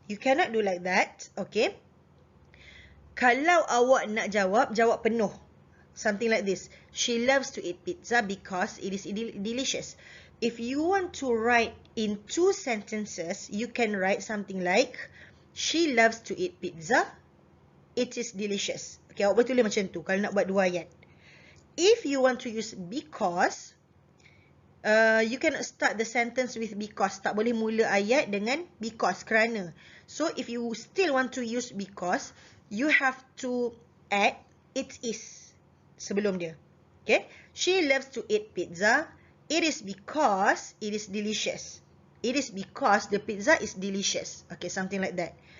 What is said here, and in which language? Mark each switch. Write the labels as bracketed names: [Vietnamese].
[English] You cannot do like that. Okay. [Malay] Kalau awak nak jawab, jawab penuh. [English] Something like this. She loves to eat pizza because it is delicious. If you want to write in 2 sentences, you can write something like, she loves to eat pizza, it is delicious. [Malay] Okay, awak boleh tulis macam tu kalau nak buat 2 ayat. [English] If you want to use because, you cannot start the sentence with because. [Malay] Tak boleh mula ayat dengan because, kerana. [English] So, if you still want to use because, you have to add it is [Malay] sebelum dia. [English] Okay? She loves to eat pizza. It is because it is delicious. It is because the pizza is delicious. Okay, something like that.